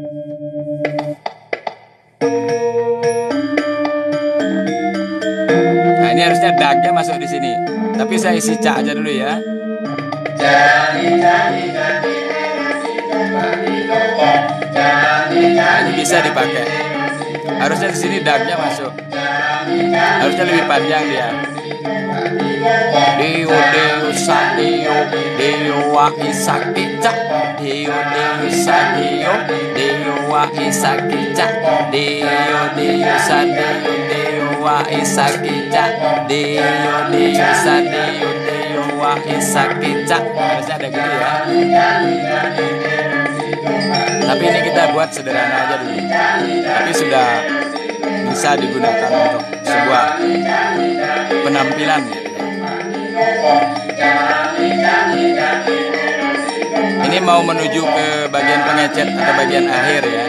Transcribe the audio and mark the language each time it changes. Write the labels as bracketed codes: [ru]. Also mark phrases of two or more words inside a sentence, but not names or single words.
[id] Nah ini harusnya dagnya masuk di sini, tapi saya isi ca aja dulu ya. Nah, ini bisa dipakai. Harusnya di sini dagnya masuk. Harusnya lebih panjang dia. Dio Deo Sadio Deo wa Isakica Dio Deo Sadio Deo wa Isakica Dio Deo Sadio Deo wa Isakica Dio Deo Sadio Deo wa Isakica. Harusnya ada gitu ya. Tapi ini kita buat sederhana aja dulu. Tapi sudah bisa digunakan untuk sebuah penampilan. Ini mau menuju ke bagian pengecet atau bagian akhir ya.